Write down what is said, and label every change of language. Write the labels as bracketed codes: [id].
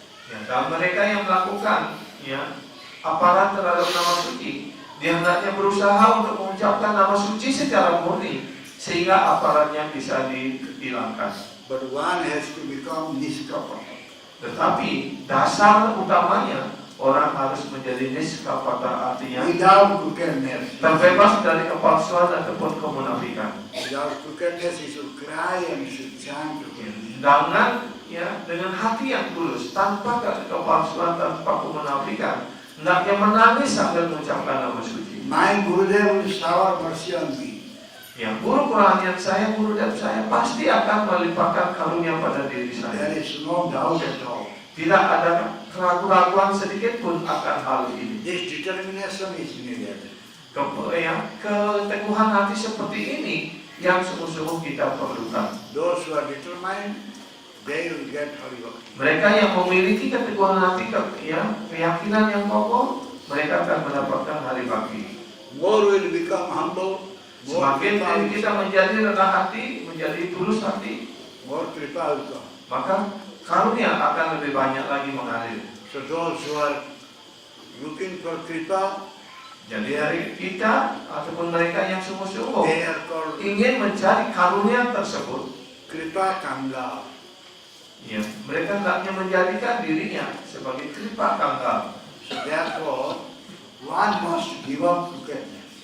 [id] Ya, dan mereka yang melakukan aparat terhadap nama suci, dia hendaknya berusaha untuk mengucapkan nama suci secara murni sehingga aparatnya bisa dihilangkan. [en] But one has to become niskapata. [id] Tetapi dasar utamanya orang harus menjadi niskapata, artinya [en] Without crookedness. [id] terbebas dari kepalsuan ataupun kemunafikan. [en] Without crookedness, he should cry and he should chant again. [id] Dengan hati yang tulus, tanpa kepalsuan, tanpa kemunafikan, hendaknya menangis sambil mengucapkan nama suci. [en] My Gurudev will shower mercy on me. [id] Guru kerohanian saya, Gurudev saya pasti akan melimpahkan karunia pada diri saya. [en] There is no doubt at all. [id] Tidak ada keraguan sedikit pun akan hal ini. [en] This determination is needed. [id] Keteguhan hati seperti ini yang sungguh-sungguh kita perlukan. [en] Those who are determined, they will get Hari Bhakti. [id] Mereka yang memiliki keteguhan hati, keyakinan yang kokoh, mereka akan mendapatkan hari bakti. [en] More will become humble, more [id] Semakin kripa, kita menjadi rendah hati, menjadi tulus hati, [en] more kripa will come. [id] maka karunia akan lebih banyak lagi mengalir. [en] So those who are looking for kripa, [id] Jadi dari kita ataupun mereka yang sungguh-sungguh [en] they are called [id] ingin mencari karunia tersebut, [en] kripa kanga. [id] mereka hendaknya menjadikan dirinya sebagai kripa kangkal. [en] So therefore, one must give up crookedness.